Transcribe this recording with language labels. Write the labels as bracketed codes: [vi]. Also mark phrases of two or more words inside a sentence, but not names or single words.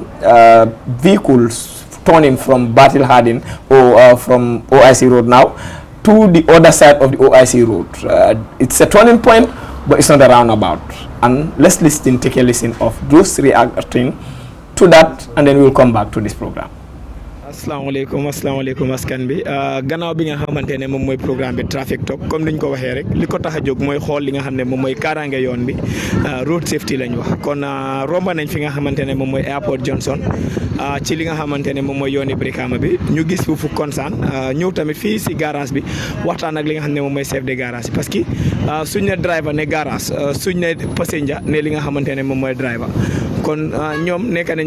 [en] Vehicles turning from Battle Hardin or from OIC Road now to the other side of the OIC Road. It's a turning point, but it's not a roundabout. And let's take a listen of those reacting to that, and then we'll come back to this program. [wo] asalaamaaleykum askan bi gannaaw bi nga xamante ne moom mooy programme bi Traffic Talk comme ni ñu ko waxee rek li ko tax a jóg mooy xool li nga xam ne moom mooy kaaraange yoon bi [en] road safety [wo] lañ wax kon romba nañ fi nga xamante ne moom mooy Airport Johnson ci li nga xamante ne moom mooy yooni Brikama bi ñu gis foofu consaan ñëw tamit fii si garage bi waxtaan ak li nga xam ne moom mooy [fr] chef de garage [wo] bi [fr] parce que [wo] suñ ne driver ne garage suñ ne passenger ne li nga xamante ne moom mooy driver kon ñoom nekk nañ li